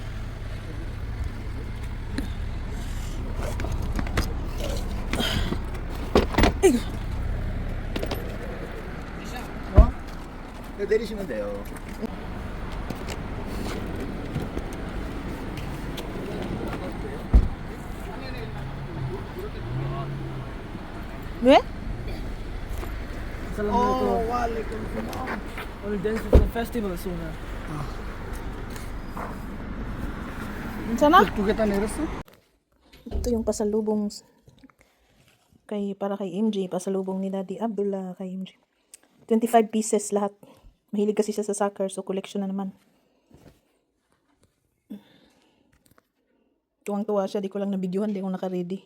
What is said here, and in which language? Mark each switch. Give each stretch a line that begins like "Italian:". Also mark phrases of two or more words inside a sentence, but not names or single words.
Korean: 내리시면 돼요. 왜?
Arabic: Assalamualaikum. waalaikumsalam.
English: We'll dance with the festival soon.
Korean: 괜찮아? 두 개 다 내렸어?
Filipino: Ito yung pasalubong para kay MJ, pasalubong ni Daddy Abdullah kay MJ. 25 pieces lahat. Mahilig kasi siya sa soccer, so collection na naman. Tuwang-tuwa siya, di ko lang na-videohan, di ko naka-ready.